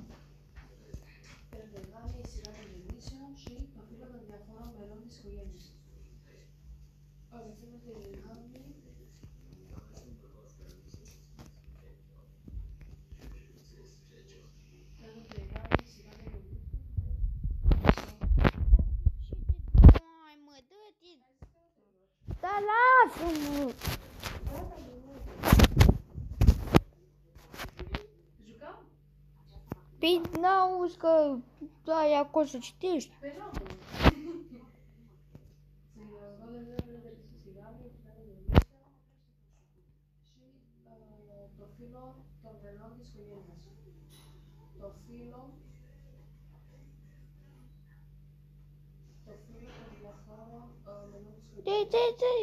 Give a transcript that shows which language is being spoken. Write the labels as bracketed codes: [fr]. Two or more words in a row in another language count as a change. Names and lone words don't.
[el] η γάμη, η σειρά των γεννήσεων και το φύλλο των διαφόρων μελών της οικογένειας. Ορίζονται η γάμη, [ro] Da, lasă-mă! Jucăm? Păi n-auzi că ai acolo să citești? Păi nu. [el] Το φύλλο των μελών της οικογένειας. Το φύλλο των διαφόρων μελών της οικογένειας.